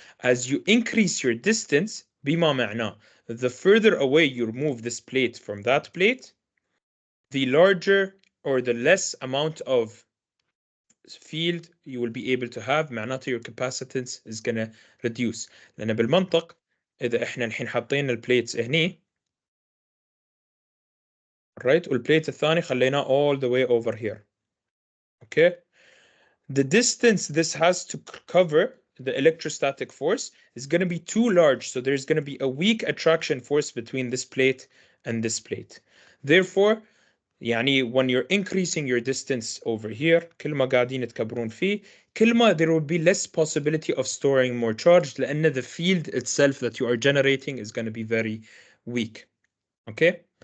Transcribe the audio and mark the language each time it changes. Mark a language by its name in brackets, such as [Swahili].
[English] As you increase your distance, [Arabic] بما معناه, [English] the further away you remove this plate from that plate, the larger or the less amount of field you will be able to have. [Arabic] معناته [English] your capacitance is gonna reduce. [Arabic] لأن بالمنطق إذا إحنا الحين حاطين البليتس هني, right, والبليت الثاني خليناه [English] all the way over here. Okay, the distance this has to cover the electrostatic force is going to be too large, so there's going to be a weak attraction force between this plate and this plate. Therefore, يعني when you're increasing your distance over here, [Arabic] كل ما قاعدين تكبرون فيه, كل ما [English] there will be less possibility of storing more charge, [Arabic] لأن [English] the field itself that you are generating is going to be very weak. Okay?